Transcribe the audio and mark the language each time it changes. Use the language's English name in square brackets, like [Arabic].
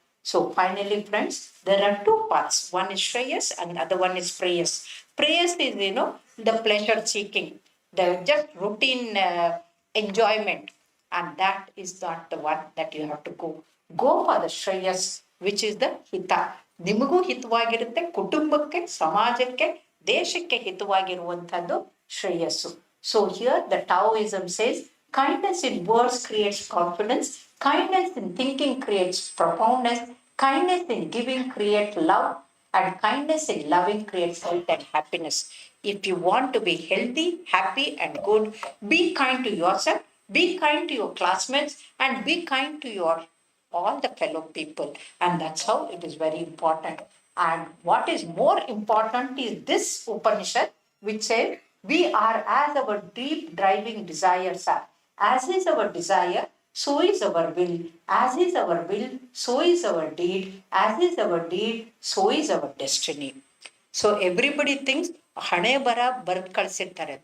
[English] So finally, friends, there are two paths. One is Shreyas and the other one is Preyas. Preyas is, the pleasure seeking, the just routine enjoyment. And that is not the one that you have to go. Go for the Shreyas, which is the Hita. [Kannada] ನಿಮಗೂ ಹಿತವಾಗಿರುತ್ತೆ, ಕುಟುಂಬಕ್ಕೆ, ಸಮಾಜಕ್ಕೆ, ದೇಶಕ್ಕೆ ಹಿತವಾಗಿರುವಂಥದ್ದು ಶ್ರೇಯಸ್ಸು. [English] So here the Taoism says, kindness in words creates confidence, kindness in thinking creates profoundness, kindness in giving creates love, and kindness in loving creates health and happiness. If you want to be healthy, happy, and good, be kind to yourself, be kind to your classmates, and be kind to your all the fellow people. And that's how it is very important. And what is more important is this Upanishad, which says, we are as our deep driving desires are. As is our desire, so is our will. As is our will, so is our deed. As is our deed, so is our destiny. So everybody thinks, [Kannada] ಹಣೆ ಬರ ಬರೆದು ಕಳಿಸಿರ್ತಾರೆ.